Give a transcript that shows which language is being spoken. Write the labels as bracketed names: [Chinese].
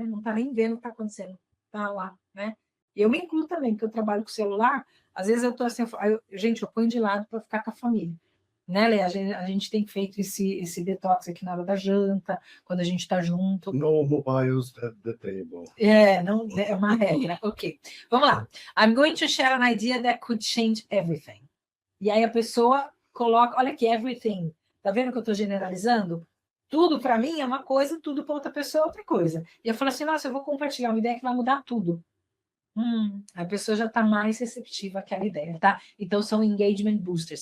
[Portuguese] Não está nem vendo o que está acontecendo. Está lá, né? Eu me incluo também, porque eu trabalho com celular, às vezes eu estou assim, gente, eu ponho de lado para ficar com a família. Né, Lê? A gente tem feito esse detox aqui na hora da janta, quando a gente está junto. [English] No mobiles at the table. [Portuguese] Não, é uma regra. Ok, vamos lá. [English] I'm going to share an idea that could change everything. [Portuguese] E aí a pessoa coloca, olha aqui, everything. Tá vendo que eu estou generalizando? Tudo para mim é uma coisa, tudo para outra pessoa é outra coisa. E eu falo assim, nossa, eu vou compartilhar uma ideia que vai mudar tudo. A pessoa já está mais receptiva àquela ideia, tá? Então, são engagement boosters.